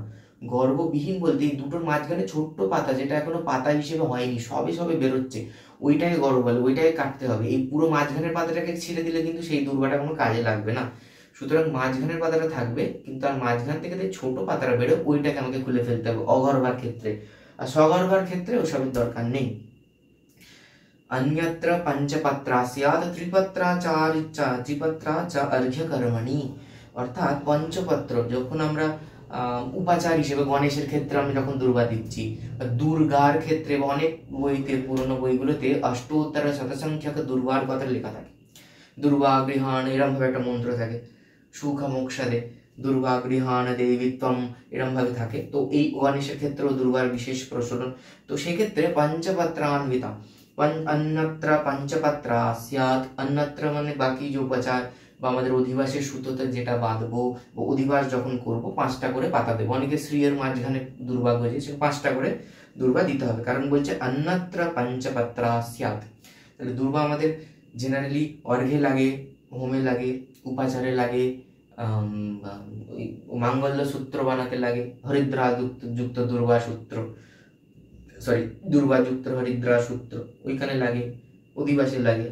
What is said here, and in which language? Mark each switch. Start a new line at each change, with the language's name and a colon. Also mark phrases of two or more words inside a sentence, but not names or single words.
Bangla: গর্ভবিহীন বলতে এই দুটোর মাঝখানে ছোট্ট পাতা, যেটা এখনো পাতা হিসেবে হয়নি, সবে সবে বেরোচ্ছে, ওইটাকে গর্ভ বলে, ওইটাকে কাটতে হবে। এই পুরো মাঝখানের পাতাটাকে ছিঁড়ে দিলে কিন্তু সেই দুর্বাটা কোনো কাজে লাগবে না। সুতরাং মাঝখানের পাতাটা থাকবে, কিন্তু আর মাঝখান থেকে যে ছোট পাতাটা বেরো ওইটাকে আমাকে খুলে ফেলতে হবে অগর্ভার ক্ষেত্রে। আর সগর্ভার ক্ষেত্রে ওসবের দরকার নেই।
Sanskrit: अन्यत्र पंचपत्रा स्यात् त्रिपत्रा च अर्घ्य कर्मणि,
Bangla: অর্থাৎ পঞ্চপত্র যখন আমরা উপাচার হিসেবে গণেশের ক্ষেত্রে আমি যখন দুর্বা দিচ্ছি, দুর্গার ক্ষেত্রে অনেক বইতে, পুরনো বইগুলোতে অষ্টোত্তর শতসংখ্যক দুর্বার কথা লেখা থাকে।
Sanskrit: দুর্বা গৃহাণ
Bangla: এরম ভাবে একটা মন্ত্র থাকে,
Sanskrit: সুখ মোক্ষাদে দুর্বা গৃহাণ দেবিত্বম
Bangla: এরম ভাবে থাকে। তো এই গণেশের ক্ষেত্রেও দুর্বার বিশেষ প্রচলন। তো সেক্ষেত্রে পঞ্চপত্রান্বিতা,
Sanskrit: अन्यत्र पंचपत्रा स्यात्, अन्यत्र
Bangla: মানে বাকি যে উপাচার বা আমাদের অধিবাসের সুতোতে যেটা বাঁধবো, অধিবাস যখন করব 5টা করে পাতা দেবো। অনেকে শ্রীয়ের মাঝখানে দুর্বা গজে, সে 5টা করে দুর্বা দিতে হবে, কারণ বলছে
Sanskrit: अन्यत्र पंचपत्रा स्यात्।
Bangla: তাহলে দুর্বা আমাদের জেনারেলি অর্ঘ্যে লাগে, হোমে লাগে, উপাচারে লাগে, মাঙ্গল্য সূত্র বানাতে লাগে, হরিদ্রা যুক্ত দুর্বা সূত্র, সরি দুর্বা যুক্ত হরিদ্রা সূত্র ওইখানে লাগে, অধিবাসে লাগে।